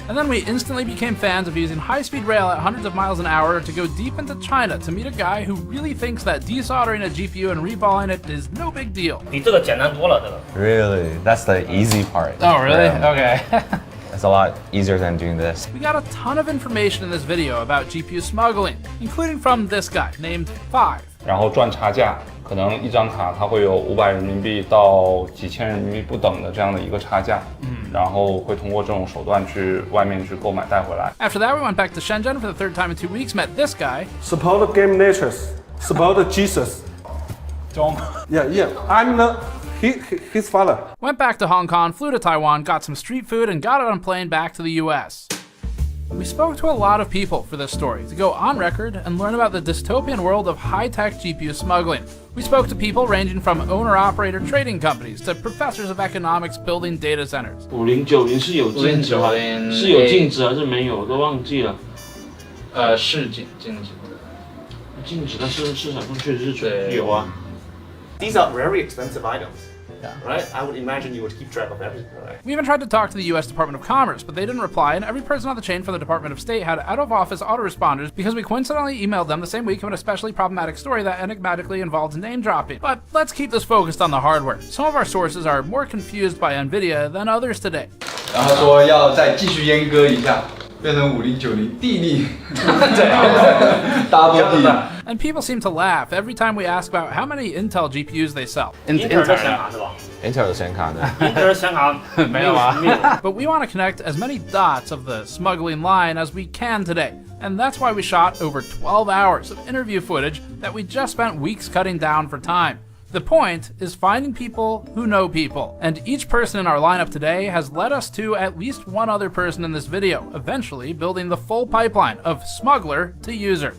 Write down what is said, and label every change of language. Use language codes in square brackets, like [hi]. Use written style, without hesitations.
[en] And then we instantly became fans of using high-speed rail at hundreds of miles an hour to go deep into China to meet a guy who really thinks that desoldering a GPU and reballing it is no big deal. [zh] 比这个简单多了，这个。 [en] Really? That's the easy part. Oh, really? Yeah. Okay. It's a lot easier than doing this. We got a ton of information in this video about GPU smuggling, including from this guy named 5. [zh] 然后赚差价，可能一张卡它会有500人民币到几千人民币不等的这样的一个差价，然后会通过这种手段去外面去购买带回来。 [en] After that, we went back to Shenzhen for the third time in 2 weeks, met this guy. Support game natures. Support Jesus. Don't. Yeah. I'm his father. Went back to Hong Kong, flew to Taiwan, got some street food, and got on a plane back to the US. We spoke to a lot of people for this story to go on record and learn about the dystopian world of high-tech GPU smuggling. We spoke to people ranging from owner-operator trading companies to professors of economics building data centers. [zh] 5090是有禁止吗？是有禁止还是没有？我都忘记了。是禁止。禁止，但是市场上确实是有啊。 [en] These are very expensive items. Right? I would imagine you would keep track of everything, right? We even tried to talk to the US Department of Commerce, but they didn't reply, and every person on the chain from the Department of State had out-of-office autoresponders because we coincidentally emailed them the same week of an especially problematic story that enigmatically involved name-dropping. But let's keep this focused on the hardware. Some of our sources are more confused by NVIDIA than others today. [zh] 然后说要再继续阉割一下，变成5090地利，double 地。 [en] And people seem to laugh every time we ask about how many Intel GPUs they sell. [zh] Intel 的显卡是吧 Intel 的显卡呢？？Intel 的显卡没有啊。 [en] But we want to connect as many dots of the smuggling line as we can today. And that's why we shot over 12 hours of interview footage that we just spent weeks cutting down for time. The point is finding people who know people, and each person in our lineup today has led us to at least one other person in this video, eventually building the full pipeline of smuggler to user.